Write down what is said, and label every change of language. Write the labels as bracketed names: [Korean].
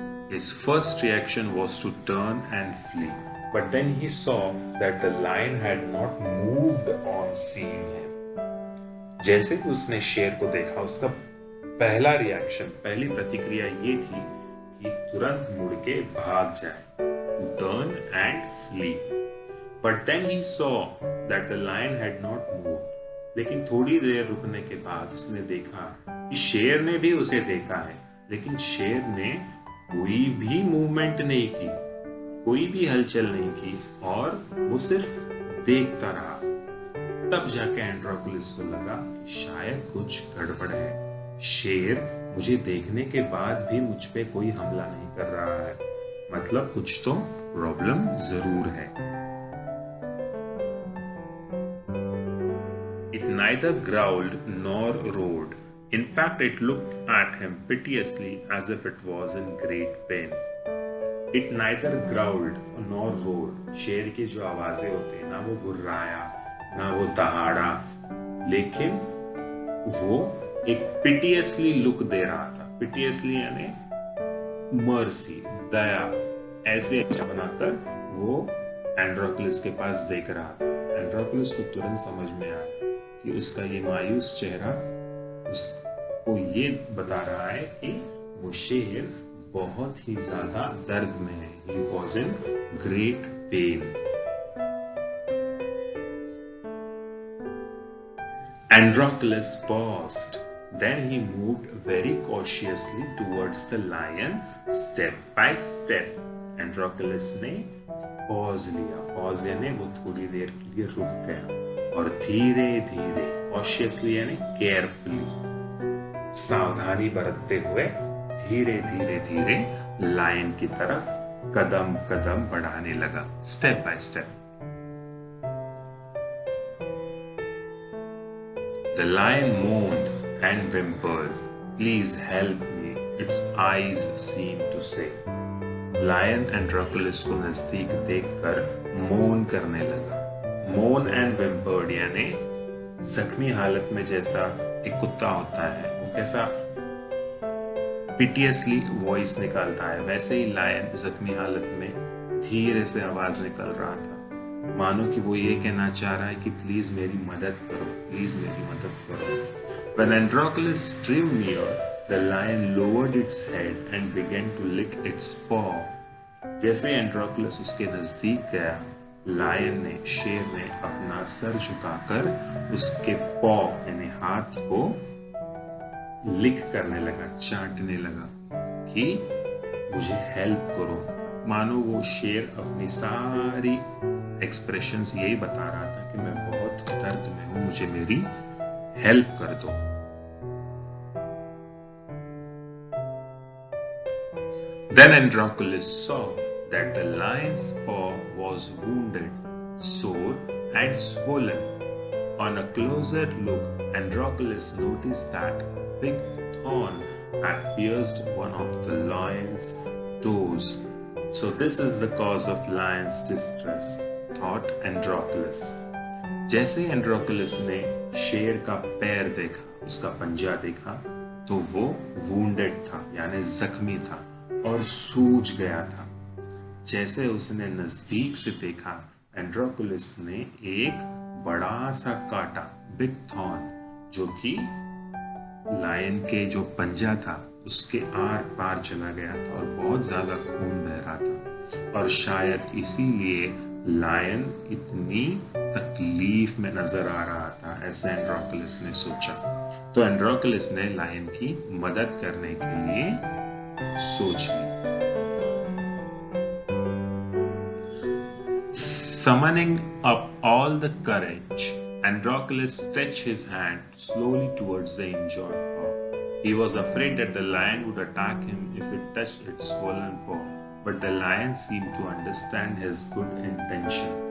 [English] His first reaction was to turn and flee. But then he saw that the lion had not moved on seeing him. [Hindi] जैसे ही उसने शेर को देखा, उसका पहला रिएक्शन, पहली प्रतिक्रिया ये थी कि तुरंत मुड़ के भाग जाए, [English] to turn and flee. But then he saw that the lion had not moved. [Hindi] लेकिन थोड़ी देर रुकने के बाद उसने देखा कि शेर ने भी उसे देखा है, लेकिन शेर ने कोई भी मूवमेंट नहीं की, कोई भी हलचल नहीं की और वो सिर्फ देखता रहा। तब जाके एंड्रोक्लस को लगा कि शायद कुछ गड़बड़ है, शेर मुझे देखने के बाद भी मुझ पे कोई हमला नहीं कर रहा है, मतलब कुछ तो प्रॉब्लम जरूर है। [English] It neither growled nor roared. In fact, it looked at him piteously as if it was in great pain. It neither growled nor roared. [Hindi] शेर की जो आवाजें होती है, ना वो गुर्राया, ना वो दहाड़ा, लेकिन वो एक piteously लुक दे रहा था। piteously यानी मर्सी, दया, ऐसे बनाकर वो एंड्रोक्लस के पास देख रहा था। एंड्रोक्लस को तुरंत समझ में आया कि उसका ये मायूस चेहरा उसको ये बता रहा है कि वो शेर बहुत ही ज्यादा दर्द में है। [English] He was in great pain. Androclus paused. Then he moved very cautiously towards the lion, step by step. [Hindi] Androclus ने पॉज लिया, पॉज यानी वो थोड़ी देर के लिए रुक गया और धीरे धीरे, कॉशियसली यानी केयरफुली, सावधानी बरतते हुए धीरे धीरे धीरे लायन की तरफ कदम कदम बढ़ाने लगा, step by step. [English] The lion moaned and whimpered. Please help me, its eyes seemed to say. [Hindi] Lion एंड्रोक्लस को नजदीक देखकर मोन करने लगा। मोन एंड विम्पर्ड यानी जख्मी हालत में जैसा एक कुत्ता होता है, वो कैसा पिटियसली वॉइस निकालता है, वैसे ही लायन जख्मी हालत में धीरे से आवाज निकल रहा था, मानो कि वो ये कहना चाह रहा है कि प्लीज मेरी मदद करो, प्लीज मेरी मदद करो। [English] When Androclus drew near, the lion lowered its head and began to lick its paw. [Hindi] जैसे एंड्रोक्लस उसके नजदीक गया, लायन ने, शेर ने अपना सर झुकाकर उसके पॉ यानी हाथ को लिक करने लगा, चाटने लगा कि मुझे हेल्प करो। मानो वो शेर अपनी सारी एक्सप्रेशंस यही बता रहा था कि मैं बहुत दर्द में हूं, मुझे मेरी हेल्प कर दो। [English] Then Androclus saw that the lion's paw was wounded, sore and swollen. On a closer look, Androclus noticed that a big thorn had pierced one of the lion's toes. So this is the cause of lion's distress, thought Androclus. [Hindi] जैसे एंड्रोक्लस ने शेर का पैर देखा, उसका पंजा देखा, तो वो वुंडेड था यानी जख्मी था और सूज गया था। जैसे उसने नजदीक से देखा, एंड्रोक्लस ने एक बड़ा सा कांटा, बिग थॉर्न, जो कि लायन के जो पंजा था उसके आर पार चला गया था और बहुत ज्यादा खून बह रहा था, और शायद इसीलिए लायन इतनी तकलीफ में नजर आ रहा था, ऐसा एंड्रोक्लस ने सोचा। तो एंड्रोक्लस ने लायन की मदद करने के लिए सोच ली। [English] Summoning up all the courage, Androclus stretched his hand slowly towards the injured paw. He was afraid that the lion would attack him if it touched its swollen paw, but the lion seemed to understand his good intention.